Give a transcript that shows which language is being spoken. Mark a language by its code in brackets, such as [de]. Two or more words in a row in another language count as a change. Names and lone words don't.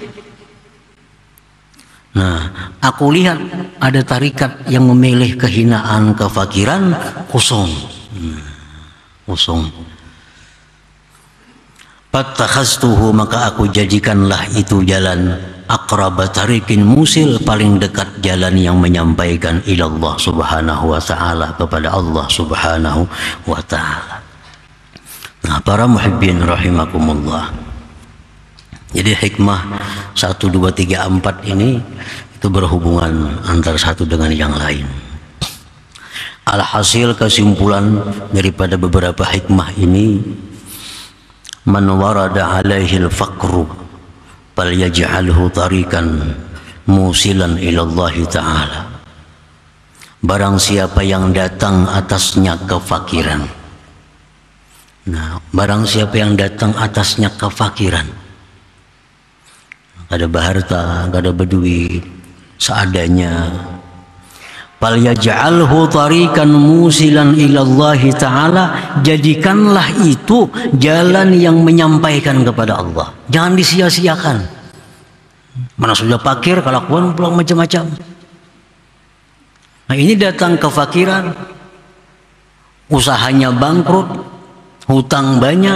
[id] Nah, aku lihat ada tarikat yang memilih kehinaan, kefakiran, kosong. Kosong. Fattakhaztuhu, maka aku jadikanlah itu jalan [ar] أقرب طريق موصل, [id] paling dekat jalan yang menyampaikan [ar] إلى الله سبحانه وتعالى, [id] kepada [ar] الله سبحانه وتعالى. [id] Nah, para [ar] المحبين رحمكم الله, [id] jadi hikmah 1, 2, 3, 4 ini itu berhubungan antara satu dengan yang lain. Alhasil kesimpulan daripada beberapa hikmah ini, [ar] من ورد عليه الفقر فليجعله طريقا موصلا إلى الله تعالى. [id] Barang siapa yang datang atasnya kefakiran. Nah, barang siapa yang datang atasnya kefakiran, gak ada harta, gak ada berduit, seadanya, [ar] فليجعله طريقا موصلا إلى الله تعالى, [id] jadikanlah itu jalan yang menyampaikan kepada Allah. Jangan disia-siakan. Mana sudah fakir, kelakuan pulang macam-macam. Nah, ini datang kefakiran, usahanya bangkrut, hutang banyak.